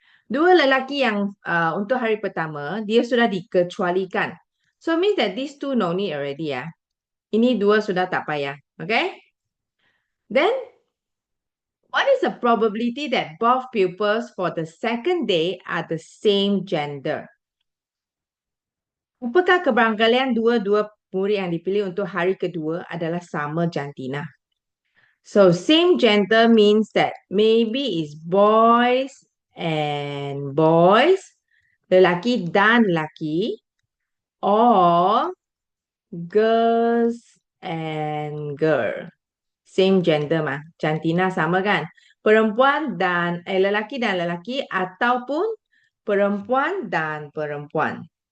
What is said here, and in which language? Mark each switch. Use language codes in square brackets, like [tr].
[ms] Dua lelaki yang untuk hari pertama, dia sudah dikecualikan. [en] So means that these two no need already [ms] Ini dua sudah tak payah. [en] Okay? Then, what is the probability that both pupils for the second day are the same gender? Apakah kebarangkalian dua-dua murid yang dipilih untuk hari kedua adalah sama jantina? So, same gender means that maybe it's boys and boys, [ms] lelaki dan lelaki, [en] or girls and girl. Same gender mah. [ms] Jantina sama kan? Perempuan dan lelaki dan lelaki ataupun perempuan dan perempuan.